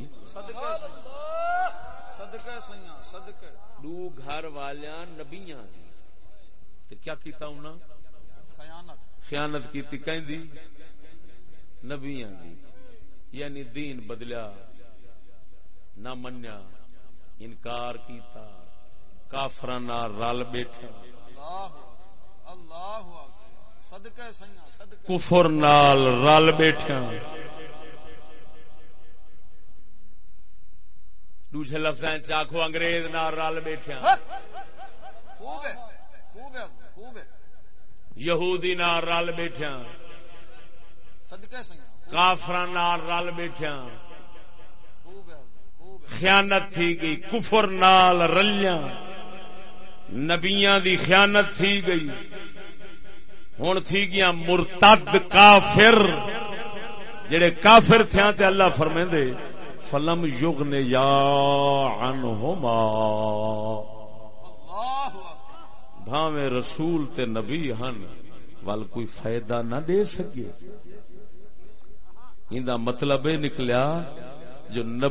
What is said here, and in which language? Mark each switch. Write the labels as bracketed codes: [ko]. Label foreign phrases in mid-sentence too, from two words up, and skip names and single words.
[skr] صدقے صدقے سیاں صدقے دو گھر والیاں نبیاں دی تے کیا کیتا انہاں خیانت کیتی کہندی نبیاں دی یعنی دین بدلیا نہ منیا انکار کیتا کافراں نال رل بیٹھا اللہ صدقے سیاں صدقے کفر نال رل بیٹھا دوسرے لفظاں چ آکھو انگریز نال رل بیٹھا [ur] خوب ہے خوب ہے خوب ہے [skr] یہودی نال رل بیٹھا صدقے سیاں کافراں نال رل بیٹھا [ur] خوب ہے خوب ہے [skr] خیانت تھی گئی کفر نال رلیاں نبیاں دی خیانت تھی گئی ہن تھی گیا مرتد کافر جڑے کافر تھیاں تے اللہ فرمیندے [ar] فلم یغنیا عنہما [skr] بھاویں رسول تے نبی ہن ول کوئی فائدہ نہ دے سکے ایندا مطلب یہ نکلیا جو